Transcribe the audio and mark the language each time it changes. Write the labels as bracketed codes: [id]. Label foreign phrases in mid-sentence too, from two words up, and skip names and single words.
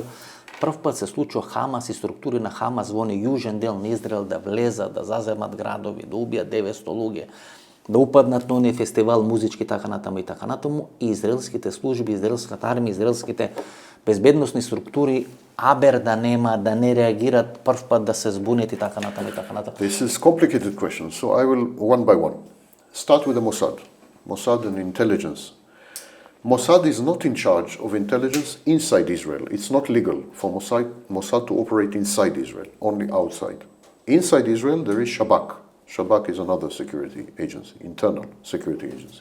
[mk] Прв пат се случува Хамас и структури на Хамас во оној јужен дел на Израел да влезат, да заземат градови, да убијат 900 луѓе, да упаднат на оној фестивал музички така натаму и така натаму, и израелските служби, израелската армија, израелските безбедносни структури абер да нема, да не реагират, прв пат да се збунет и така натаму и така натаму. [en] This is complicated question, so I will one by one. Start with the Mossad. Mossad and intelligence. Mossad is not in charge of intelligence inside Israel. It's not legal for Mossad to operate inside Israel, only outside. Inside Israel there is Shabak. Shabak is another security agency, internal security agency.